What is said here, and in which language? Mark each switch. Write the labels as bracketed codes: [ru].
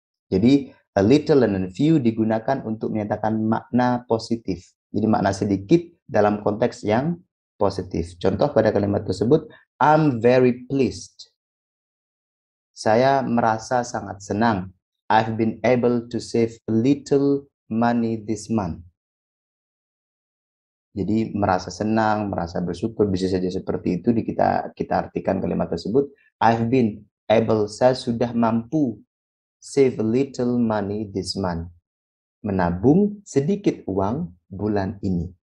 [id] Jadi a little and a few digunakan untuk menyatakan makna positif. Jadi makna sedikit dalam konteks yang positif. Contoh pada kalimat tersebut, [en] I'm very pleased. [id] Saya merasa sangat senang. [en] I've been able to save a little money this month. [id] Jadi merasa senang, merasa bersyukur, bisa saja seperti itu kita artikan kalimat tersebut. [en] I've been able, [id] saya sudah mampu [en] save a little money this month. [id] Menabung sedikit uang bulan ini.